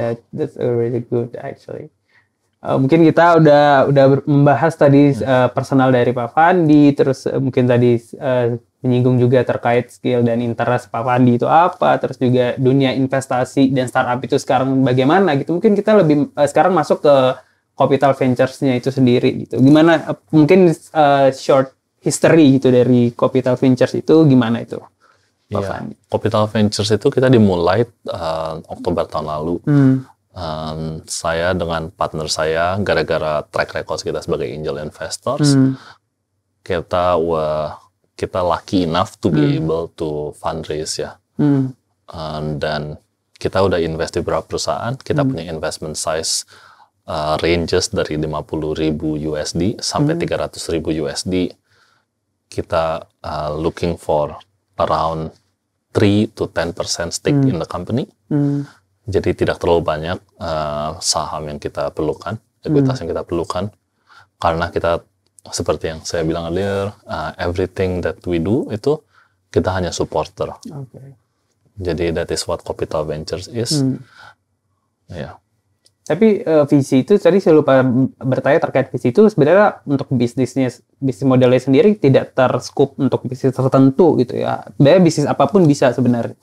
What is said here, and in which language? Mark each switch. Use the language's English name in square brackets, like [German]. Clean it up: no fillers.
[English] That's really good actually. [Indonesian] Mungkin kita udah membahas tadi personal dari Pak Fandi, terus mungkin tadi menyinggung juga terkait skill dan interest Pak Fandi itu apa, terus juga dunia investasi dan startup itu sekarang bagaimana gitu. Mungkin kita lebih sekarang masuk ke Capital Ventures-nya itu sendiri gitu. Gimana mungkin short history gitu dari Capital Ventures itu gimana itu? Pak Fandi? Capital Ventures itu kita dimulai Oktober tahun lalu. Saya dengan partner saya, gara-gara track record kita sebagai angel investors, kita [English] lucky enough to be able to fundraise [Indonesian] ya. Dan kita udah invest di beberapa perusahaan, kita punya investment size ranges dari 50.000 USD sampai 300.000 USD. [English] Kita looking for around 3 to 10% stake in the company. [Indonesian] Jadi tidak terlalu banyak saham yang kita perlukan, ekuitas yang kita perlukan, karena kita seperti yang saya bilang earlier, [English] everything that we do [Indonesian] itu kita hanya supporter. [English] Jadi that is what Capital Ventures is. [Indonesian] Tapi visi itu tadi saya lupa bertanya terkait visi itu sebenarnya untuk bisnis modelnya sendiri tidak terscope untuk bisnis tertentu gitu ya. Sebenarnya bisnis apapun bisa sebenarnya.